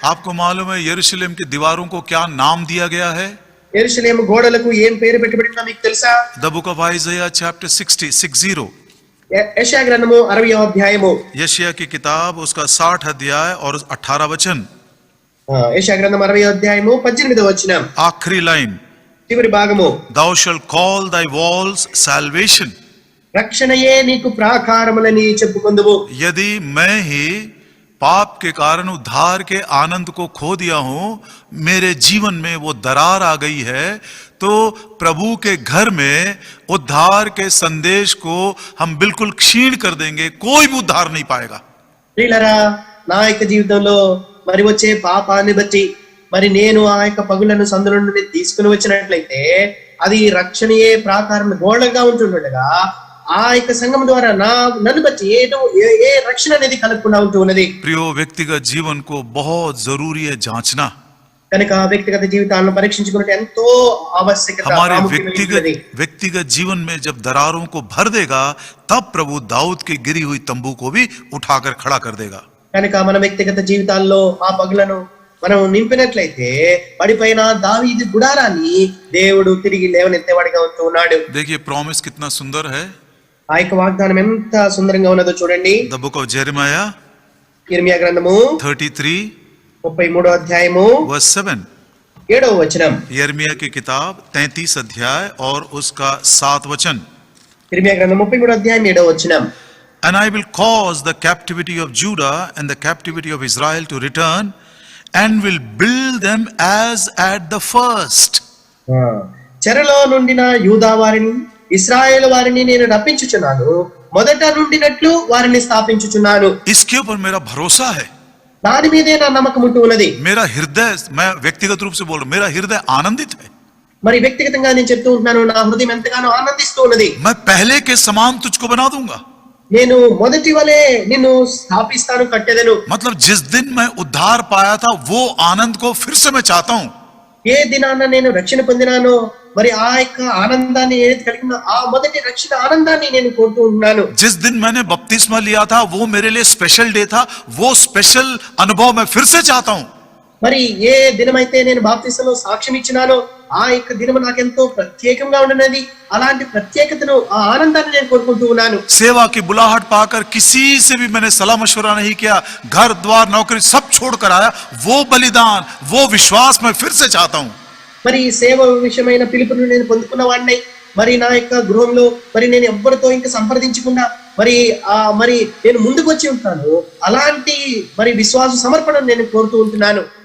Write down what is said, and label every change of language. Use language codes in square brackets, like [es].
[hi] आपको मालूम है यरूशलेम की दीवारों को क्या नाम दिया गया है? [te] యెరూషలేము గోడలకు ఏం పేరు పెట్టబడిందో మీకు తెలుసా? [en] The book of Isaiah chapter 60 [te] యెషయా గ్రంథము 60వ అధ్యాయము. [hi] यशायाह की किताब उसका 60 अध्याय और 18 वचन. [te] యెషయా గ్రంథం 60వ అధ్యాయము 18వ వచనం. [hi] आखिरी लाइन, [te] చివరి భాగము. [en] thou shalt call thy walls salvation. [te] రక్షణయే నీకు ప్రాకారములని చెప్పుకొందువు. [hi] यदि मैं ही पाप के कारण उद्धार के आनंद को खो दिया हूं, मेरे जीवन में वो दरार आ गई है, तो प्रभु के घर में उद्धार के संदेश को हम बिल्कुल क्षीण कर देंगे, कोई भी उद्धार नहीं पाएगा. [te] ప్రియులారా నా యొక్క జీవితంలో మరి వచ్చే పాపాన్ని బట్టి మరి నేను ఆ యొక్క పగులను సందుల నుండి తీసుకుని వచ్చినట్లయితే అది రక్షణయే ప్రాకారం గోడగా ఉంటుండగా ఆ యొక్క సంఘం ద్వారా నన్ను బట్టి ఏ రక్షణ అనేది కలగకుండా ఉంటూ ఉన్నది. [hi] प्रियो व्यक्तिगत जीवन को बहुत जरूरी है जांचना. [te] కనుక వ్యక్తిగత జీవితాలను పరీక్షించుకున్నట్టు ఎంతో ఆవశ్యకత. [hi] हमारे व्यक्तिगत जीवन में जब दरारों को भर देगा तब प्रभु दाऊद की गिरी हुई तंबू को भी उठाकर खड़ा कर देगा. [te] కనుక మన వ్యక్తిగత జీవితాల్లో ఆ పగులను మనం నింపినట్లయితే పడిపోయిన దావీదు గుడారాన్ని దేవుడు తిరిగి లేవనెత్తేవాడిగా ఉంటూ ఉన్నాడు. [hi] देखिए प्रॉमिस कितना सुंदर है. [te] ఆ యొక్క వాగ్దానం ఎంత సుందరంగా ఉన్నదో చూడండి. [en] The book of Jeremiah [te] ఇర్మియా గ్రంథము [en] 33 [te] 33వ అధ్యాయము [en] verse 7. [te] 7వ వచనం. [hi] यिर्मयाह की किताब 33 अध्याय और उसका 7 वचन. [te] ఇర్మియా గ్రంథం 33వ అధ్యాయం 7వ వచనం. [en] And I will cause the captivity of Judah and the captivity of Israel to return and will build them as at the first. [te] చెరలో నుండిన యూదా వారిని ఇశ్రాయేలు వారిని నేను రప్పించుచున్నాను, మొదట నుండినట్లు వారిని స్థాపించుచున్నాను. [hi] इसके ऊपर मेरा भरोसा है. [te] దాని మీదే నా నమ్మకం ఉంటూ ఉన్నది. [hi] मेरा हृदय, मैं व्यक्तिगत रूप से बोल रहा हूं, मेरा हृदय आनंदित है. [te] మరి వ్యక్తిగతంగా నేను చెప్తూ ఉంటున్నాను, నా హృదయం ఎంతగానో ఆనందిస్తూ ఉన్నది. [hi] मैं पहले के समान तुझको बना दूंगा। [te] నేను మొదటి వలే నిన్ను స్థాపిస్తాను, కట్టెదను. [hi] मतलब जिस दिन मैं उद्धार पाया था वो आनंद को फिर से मैं चाहता हूं। [te] ఏ దినాన నేను రక్షణ పొందినానో మరి ఆ యొక్క ఆనందాన్ని ఏది కలిగిన ఆ మొదటి రక్షణ ఆనందాన్ని నేను కోరుతూ ఉన్నాను. [hi] जिस दिन मैंने बपतिस्मा लिया था वो मेरे लिए स्पेशल डे था, वो स्पेशल अनुभव मैं फिर से चाहता हूं। [te] మరి ఏ దినమైతే నేను బాప్తిసంలో సాక్ష్యం ఇచ్చినానో ఆ యొక్క దినము నాకెంతో ప్రత్యేకంగా ఉన్నది. అలాంటి ప్రత్యేకతను, ఆ ఆనందాన్ని నేను కోరుకుంటూ ఉన్నాను. [hi] सेवा की बुलाहट पाकर किसी से भी मैंने सलाह मशवरा नहीं किया, घर द्वार नौकरी सब छोड़कर आया। वो बलिदान, वो विश्वास मैं फिर से चाहता हूं। [te] మరి సేవ విషయమైన పిలుపును నేను పొందుకున్న వాడిని. మరి నా యొక్క గృహంలో మరి నేను ఎవ్వరితో ఇంకా సంప్రదించకుండా మరి నేను ముందుకు వచ్చి ఉంటాను. అలాంటి మరి విశ్వాస సమర్పణను నేను కోరుతూ ఉంటున్నాను.